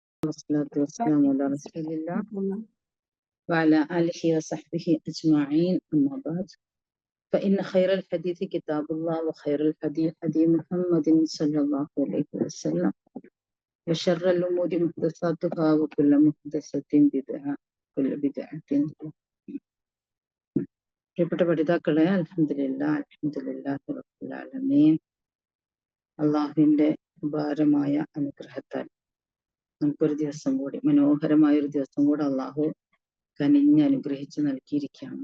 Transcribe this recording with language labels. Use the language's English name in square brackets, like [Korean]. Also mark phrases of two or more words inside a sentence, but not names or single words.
[Arabic] والصلاة والسلام على رسول الله وعلى آله وصحبه أجمعين، أما بعد، فإن خير الحديث كتاب الله وخير الهدي هدي محمد صلى الله عليه وسلم وشر الأمور محدثاتها وكل محدثة بدعة وكل بدعة ضلالة. [Malayalam] പ്രിയപ്പെട്ട പഠിതാക്കളെ, [Arabic] الحمد لله رب العالمين, [Malayalam] അള്ളാഹുവിന്റെ ഉപകാരമായ അനുഗ്രഹത്താൽ നമുക്കൊരു ദിവസം കൂടി, മനോഹരമായ ഒരു ദിവസം കൂടി അള്ളാഹു കനിഞ്ഞ് അനുഗ്രഹിച്ച് നൽകിയിരിക്കുകയാണ്.